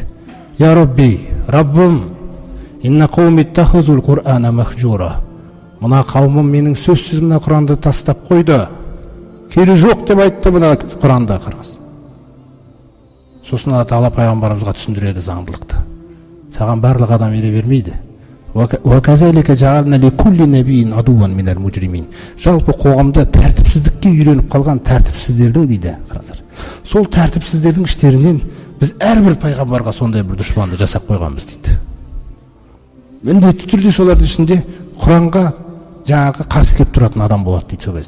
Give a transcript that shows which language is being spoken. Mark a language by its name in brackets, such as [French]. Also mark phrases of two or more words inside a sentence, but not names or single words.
[Arabic] يا ربي, Раббым, إن قومي اتخذوا القرآن مهجورا. [Kazakh] Мына қауымым менің сөзсіз мына Құранды тастап қойды. Кері жоқ деп айтты мына Құранда, қараңыз. Сосын Алла тағала пайғамбарымызға түсіндіреді заңдылықты. Саған барлық адам ере бермейді. [Arabic] وَكَذَلِكَ جَعَلْنَا لِكُلِّ نَبِيٍّ عَدُوًّا مِنَ الْمُجْرِمِينَ. [Kazakh] Жалпы қоғамда тәртіпсіздікке үйреніп қалған тәртіпсіздердің дейді, қараңыздар. Сол тәртіпсіздердің іштерінен біз әрбір пайғамбарға сондай бір дұшпанды жасап қойғанбыз дейді. Міндетті түрде солардың ішінде Құранға жаңағы қарсы келіп тұратын адам болады дейді сол кезде.